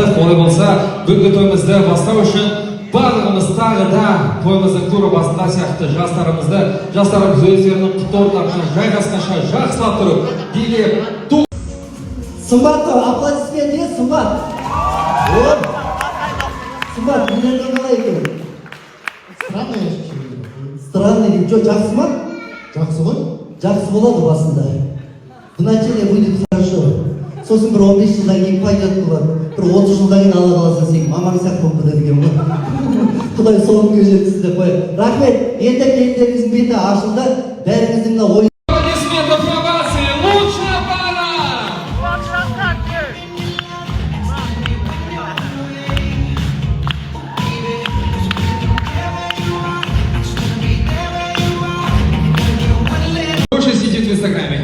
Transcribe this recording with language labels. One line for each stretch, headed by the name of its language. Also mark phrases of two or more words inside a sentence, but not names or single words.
Kazakh: Олай болса, бүгінгі тойымызды бастау үшін барлығымыз тағы да тойымыздың туры басында сияқты жастарымыз өздерінің құтты орындарына жайғасқанша жақсылап тұрып, билеп, Сымбатқа аплодисмент ет, Сымбат. Сымбат, билердің қалай екен? Странный дейді. Жоқ, жақсы ма? Жақсы ғой? Жақсы болады басында.
Russian: Вначале будет хорошо.
Kazakh: Сосын бір 15 жылдан кейін пайдат болады. Бір 30 жылдан кейін Алла қаласа сен мамаң сияқты болып кетеді екен ғой. Құдай соңғы күнге жеткізсін деп қояды. Рахмет, енді келіндеріңіздің беті ашылды. Бәріңіздің мына ой.
Russian: Аплодисментов овации! Лучшая пара! Лучше сидит в Инстаграме.